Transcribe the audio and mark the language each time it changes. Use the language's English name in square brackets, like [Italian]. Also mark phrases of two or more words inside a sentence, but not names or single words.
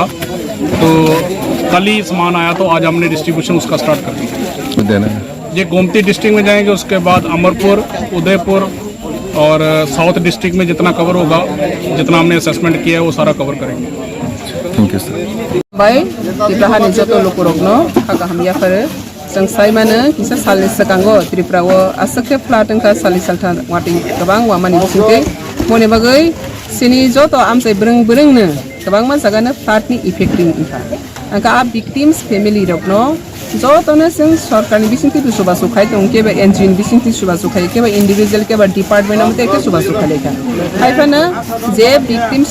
[Hindi] तो कल ही सामान आया तो आज हमने डिस्ट्रीब्यूशन उसका स्टार्ट कर दिया। ये गोमती डिस्ट्रिक्ट में जाएंगे, उसके बाद अमरपुर, उदयपुर और [English] south district [Hindi] में जितना कवर होगा, जितना हमने असेसमेंट किया है वो सारा कवर करेंगे। [English] thank you sir. [Kok Borok] बाय त्रिपुरानि जतो लोकरगनो खाका हमयाफोर जों साइमानो किसा सालनि सिगाङो त्रिपुराव आसखे फ्लाटंका सालि सालथा वाटिं गोबां वामानि बिथिंखै मने बागै सिनि जतो आमसाइ ब्रों ब्रोंनो गोबां मानसियानो फ्लाटनि इफेक्टिं इफा आंका आ [English] victims family [Kok Borok] रगनो जतोनो जों सरकारनि बिथिंखै सुबा सुखाय दं केबा एनजिओनि बिथिंखै सुबा सुखाय केबा इन्डिभिजुअल केबा डिपार्टमेन्ट आमते के सुबा सुखायलेखा खायफानो जे विक्टिम्स